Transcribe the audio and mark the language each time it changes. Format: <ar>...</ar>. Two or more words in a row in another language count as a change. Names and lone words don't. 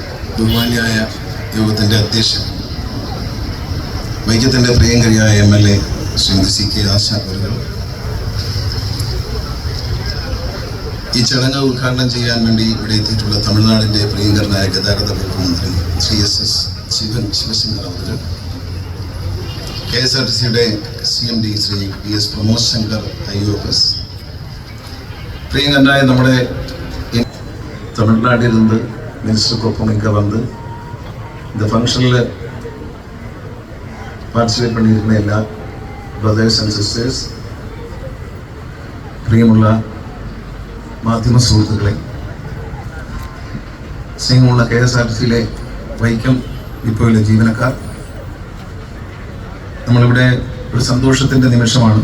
<ml>ബഹുമാന്യായ യോഗത്തിൻ്റെ അധ്യക്ഷൻ, വൈക്കത്തിൻ്റെ പ്രിയങ്കരിയായ MLA ശ്രീമതി CK ആശാ അവர்கள், ഈ ചടങ്ങ് ഉദ്ഘാടനം ചെയ്യാൻ വേണ്ടി ഇവിടെ എത്തിയിട്ടുള്ള തമിഴ്നാടിൻ്റെ പ്രിയങ്കരനായ ഗതാഗത വകുപ്പ് മന്ത്രി ശ്രീ SS ശിവശങ്കർ അവர்கள், KSRTCയുടെ CMD ശ്രീ PS പ്രമോദ് ശങ്കർ IOS, പ്രിയങ്കരനായ നമ്മുടെ</ml> <ta>தமிழ்நாட்டிலிருந்து மினிஸ்டருக்கொപ്പം இங்கே வந்து இந்த ஃபங்க்ஷனில் பார்ட்டிசிபேட் பண்ணியிருந்த எல்லா</ta> <en>brothers and sisters,</en> <ml>പ്രിയമുള്ള മാധ്യമ സുഹൃത്തുക്കളെ, സ്നേഹമുള്ള KSRTCയിലെ വൈക്കം ഡിപ്പോയിലെ ജീവനക്കാർ, നമ്മളിവിടെ ഒരു സന്തോഷത്തിൻ്റെ നിമിഷമാണ്.</ml>